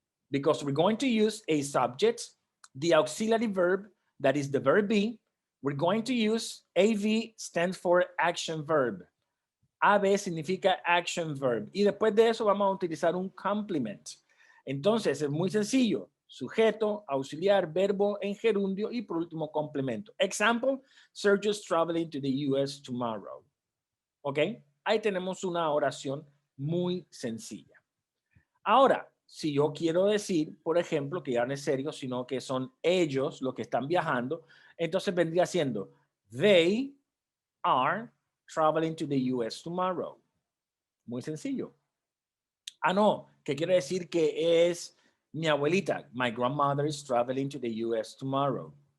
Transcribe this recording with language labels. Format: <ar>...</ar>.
<en>Because we're going to use a subject, the auxiliary verb, that is the verb be. We're going to use AV, stands for action verb.</en> <es>AB significa action verb. Y después de eso vamos a utilizar un complement. Entonces es muy sencillo. Sujeto, auxiliar, verbo en gerundio y por último complemento.</es> <en>Example, Sergio's traveling to the US tomorrow. ¿Ok?</en> <es>Ahí tenemos una oración muy sencilla. Ahora, si yo quiero decir, por ejemplo, que ya no es serio, sino que son ellos los que están viajando, entonces vendría siendo,</es> <en>they are traveling to the US tomorrow.</en> <es>Muy sencillo. Ah, no, que quiere decir que es mi abuelita.</es> <en>My grandmother is traveling to the US tomorrow.</en>